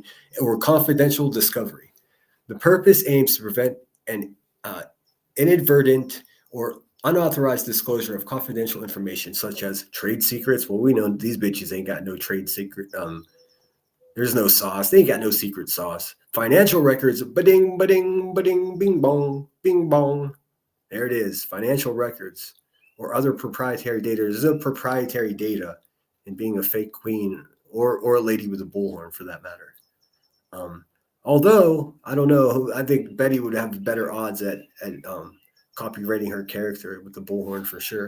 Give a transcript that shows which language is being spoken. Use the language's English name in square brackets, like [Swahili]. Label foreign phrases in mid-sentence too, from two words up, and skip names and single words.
[English] Or confidential discovery. The purpose aims to prevent an inadvertent or unauthorized disclosure of confidential information, such as trade secrets. Well, we know these bitches ain't got no trade secret. There's no sauce. They ain't got no secret sauce. Financial records, ba-ding, ba-ding, ba-ding, bing bong, bing bong. There it is. Financial records or other proprietary data. There's no proprietary data in being a fake queen or a lady with a bullhorn for that matter. Although, I don't know, I think Betty would have better odds at copywriting her character with the bullhorn for sure.